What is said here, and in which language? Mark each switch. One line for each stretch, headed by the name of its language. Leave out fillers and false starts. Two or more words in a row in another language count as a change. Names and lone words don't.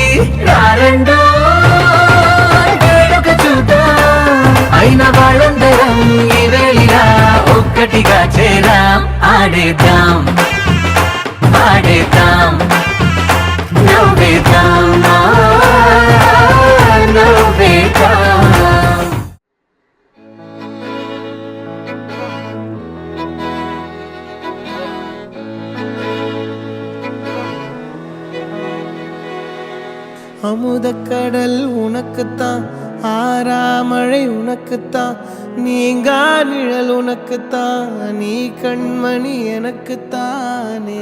Telugu: రారండో వేడుక చూద్దాం, అయిన వాళ్ళందరం ఈ వేళ ఒక్కటిగా చేరాం. ఆడేద్దాం పాడేద్దాం నవ్వేద్దాం నవ్వేద్దాం.
Tamil: அமுதக்கடல் உனக்குத்தான், ஆறாமழை உனக்குத்தான், நீங்கா நிழல் உனக்குத்தான், நீ கண்மணி எனக்குத்தானே.